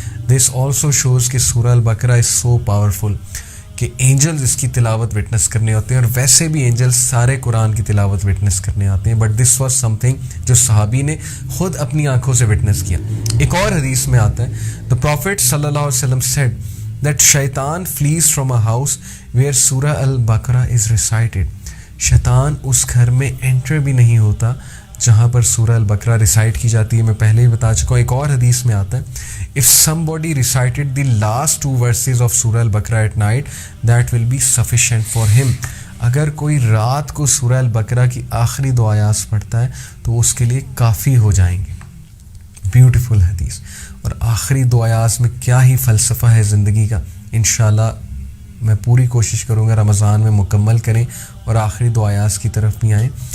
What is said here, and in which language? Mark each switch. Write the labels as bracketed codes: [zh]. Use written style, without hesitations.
[en] this also shows [ur] کہ سورہ البقرہ [en] is so powerful [ur] کہ اینجلز اس کی تلاوت وٹنس کرنے ہوتے ہیں, اور ویسے بھی اینجلز سارے قرآن کی تلاوت وٹنس کرنے آتے ہیں, [en] but this was something [ur] جو صحابی نے خود اپنی آنکھوں سے وٹنس کیا. ایک اور حدیث میں آتا ہے [en] the Prophet صلی اللہ علیہ وسلم said that شیطان flees from a house where سورہ البقرہ is recited. [ur] شیطان اس گھر میں انٹر بھی نہیں ہوتا جہاں پر سورہ البقرہ ریسائٹ کی جاتی ہے. میں پہلے ہی بتا چکا ہوں. ایک اور حدیث میں آتا ہے [en] if somebody recited the last 2 verses of سورہ البقرہ at night that will be sufficient for him. [ur] اگر کوئی رات کو سورہ البقرہ کی آخری 2 آیات پڑھتا ہے تو اس کے لیے کافی ہو جائیں گے. بیوٹیفل حدیث. اور آخری 2 آیات میں کیا ہی فلسفہ ہے زندگی کا. انشاءاللہ میں پوری کوشش کروں گا رمضان میں مکمل کریں اور آخری 2 آیات کی طرف بھی آئیں.